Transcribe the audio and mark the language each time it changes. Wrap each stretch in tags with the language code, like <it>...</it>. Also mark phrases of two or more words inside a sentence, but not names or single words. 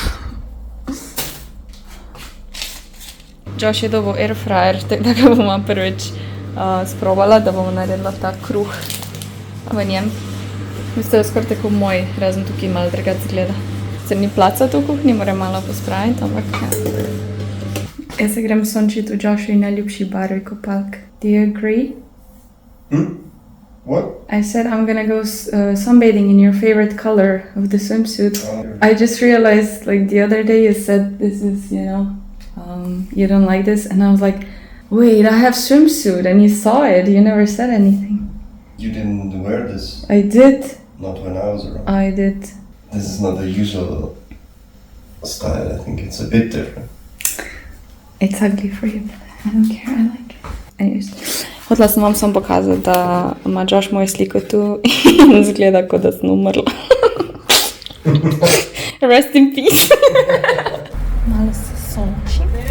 <sl>Josh je dobil airfryer, tako da ga bomo prvič sprobala, da bomo naredila ta kruh v njem. Mislim, da je skoraj tako moj, razen tukaj malo drugače izgleda. Sicer ni placa v kuhinji, moram malo pospraviti, ampak ja. Jaz se grem sončiti v Joshovi najljubši barvi kopalk.</sl> <en>Do you agree? What? I said I'm gonna go sunbathing in your favorite color of the swimsuit. I just realized, like, the other day you said this is, you know, you don't like this, and I was like, wait, I have swimsuit, and you saw it, you never said anything. You didn't wear this. I did. Not when I was around. I did. This is not the usual style. I think it's a bit different. It's ugly for you, but I don't care, I like it. Anyways,</en> <sl>hotela sem vam samo pokazati, da ima Josh mojo sliko tu in zgleda, kot da sem umrla.</sl> <en>Rest in peace.</en> <sl>Malo se sonči.</sl>